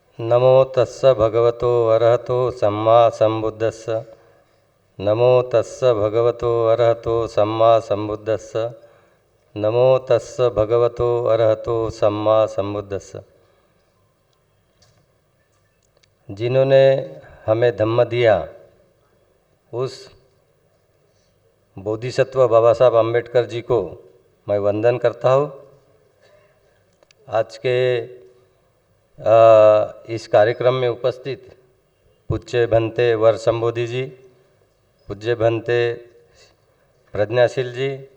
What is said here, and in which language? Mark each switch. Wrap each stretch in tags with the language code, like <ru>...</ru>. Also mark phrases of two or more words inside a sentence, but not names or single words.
<pi>नमो तस्स भगवतो अरहतो सम्मा सम्बुद्धस्स। नमो तस्स भगवतो अरहतो सम्मा सम्बुद्धस्स। नमो तस्स भगवतो अरहतो सम्मा सम्बुद्धस्स।</pi> <hi>जिन्होंने हमें धम्म दिया उस बोधिसत्व बाबा साहब अम्बेडकर जी को मैं वंदन करता हूँ। आज के इस कार्यक्रम में उपस्थित पूज्य भंते वर संबोधि जी, पूज्य भंते प्रज्ञाशील जी,</hi>